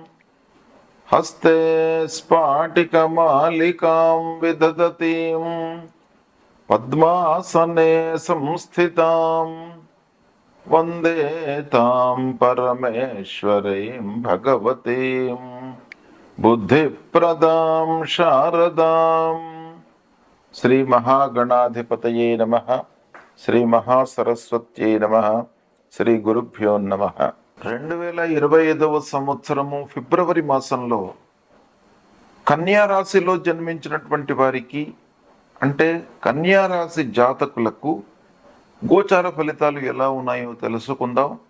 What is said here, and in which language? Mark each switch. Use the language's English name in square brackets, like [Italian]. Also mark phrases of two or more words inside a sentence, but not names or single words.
[Sanskrit] हस्ते स्फाटिकमालिकां विदधतीं पद्मासने संस्थिताम् वंदे तां परमेश्वरीं भगवतीं बुद्धिप्रदां शारदां। श्री महागणाधिपतये नमः। श्री महासरस्वत्यै नमः। శ్రీ గురుభ్యో నమః. [Telugu] 2025వ సంవత్సరము ఫిబ్రవరి మాసంలో కన్యా రాశిలో జన్మించినటువంటి వారికి అంటే కన్యా రాశి జాతకులకు గోచార ఫలితాలు ఎలా ఉన్నాయో తెలుసుకుందాం.